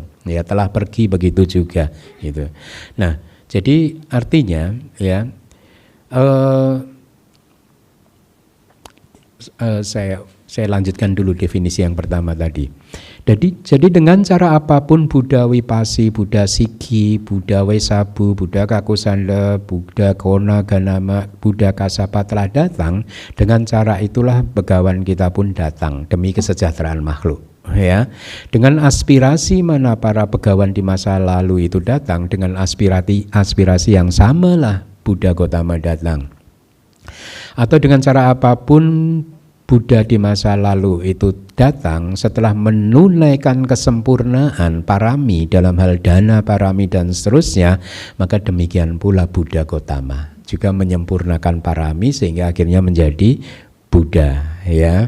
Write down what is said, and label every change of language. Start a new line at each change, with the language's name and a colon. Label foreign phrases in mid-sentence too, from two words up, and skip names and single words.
Indonesian: Ya, telah pergi begitu juga gitu. Nah, jadi artinya, ya, saya lanjutkan dulu definisi yang pertama tadi. Jadi dengan cara apapun Buddha Wipasi, Buddha Sikhi, Buddha Wesabu, Buddha Kakusanda, Buddha Kona Ganama, Buddha Kasapa telah datang, dengan cara itulah begawan kita pun datang demi kesejahteraan makhluk, ya. Dengan aspirasi mana para begawan di masa lalu itu datang, dengan aspirasi yang samalah Buddha Gotama datang. Atau dengan cara apapun Buddha di masa lalu itu datang setelah menunaikan kesempurnaan parami dalam hal dana, parami dan seterusnya, maka demikian pula Buddha Gotama juga menyempurnakan parami sehingga akhirnya menjadi Buddha, ya.